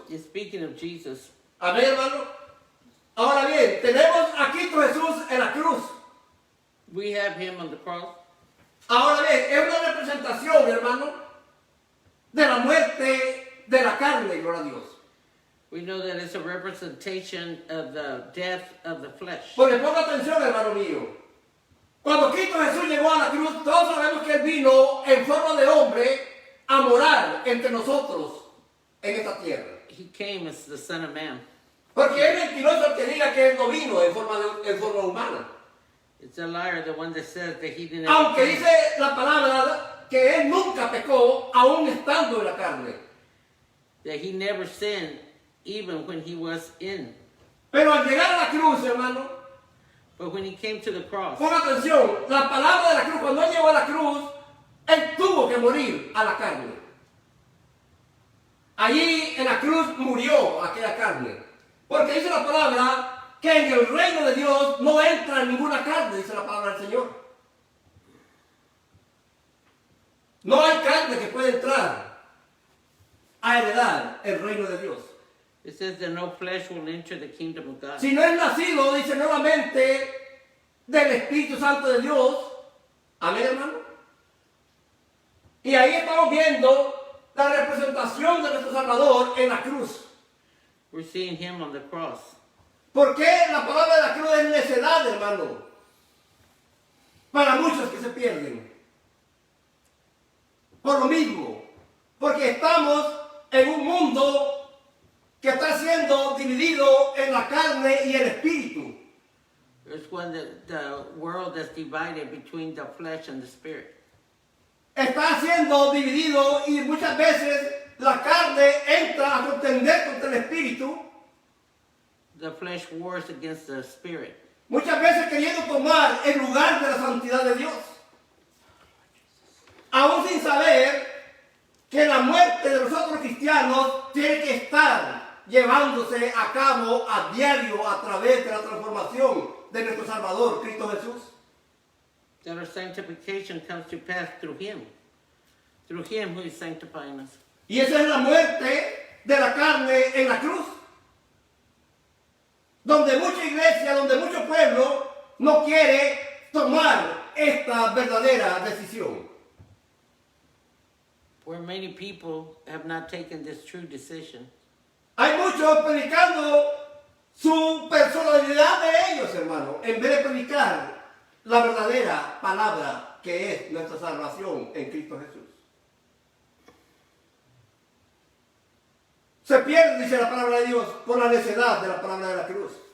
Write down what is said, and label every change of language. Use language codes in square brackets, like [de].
[en] is speaking of Jesus. [es] Amén, hermano. Ahora bien, tenemos a Cristo Jesús en la cruz. [en] We have him on the cross. [es] Ahora bien, es una representación, hermano, de la muerte de la carne, gloria a Dios. [en] We know that it's a representation of the death of the flesh. [es] Porque ponga atención, hermano mío. Cuando Cristo Jesús llegó a la cruz, todos sabemos que Él vino en forma de hombre a morar entre nosotros en esta tierra. [en] He came as the Son of Man. [es] Porque es mentiroso el que diga que Él no vino en forma humana. [en] It's a liar, the one that says that he didn't. [es] Aunque dice la palabra que Él nunca pecó, aún estando en la carne. [en] That he never sinned, even when he was in. [es] Pero al llegar a la cruz, hermano, [en] But when he came to the cross, [es] ponga atención, la palabra de la cruz, cuando Él llegó a la cruz, Él tuvo que morir a la carne. Allí en la cruz murió aquella carne. Porque dice la palabra que en el reino de Dios no entra ninguna carne, dice la palabra del Señor. No hay carne que pueda entrar a heredar el reino de Dios. [en] it says that no flesh will enter the kingdom of God. [es] Si no es nacido, dice nuevamente, del Espíritu Santo de Dios. Amén, hermano. Y ahí estamos viendo la representación de nuestro Salvador en la cruz. [en] We're seeing him on the cross. [es] ¿Por qué la palabra de la cruz es necedad, hermano? Para muchos que se pierden. Por lo mismo, porque estamos en un mundo que está siendo dividido en la carne y el espíritu. [en] It's when the world that's divided between the flesh and the spirit. [es] Está siendo dividido y muchas veces la carne entra a contender contra el espíritu. [en] The flesh wars against the spirit. [es] Muchas veces queriendo tomar el lugar de la santidad de Dios. Aún sin saber que la muerte de nosotros cristianos tiene que estar llevándose a cabo a diario a través de la transformación de nuestro Salvador, Cristo Jesús. [en] That our sanctification comes to pass through Him. Through Him who is sanctifying us. [es] Y esa es la muerte de la carne en la cruz. Donde mucha iglesia, donde mucho pueblo no quiere tomar esta verdadera decisión. [en] Where many people have not taken this true decision. [es] Hay muchos predicando su personalidad de ellos, hermano, en vez de predicar la verdadera palabra que es nuestra salvación en Cristo Jesús. Se pierde, dice la palabra de Dios, por la necedad de la palabra de la cruz.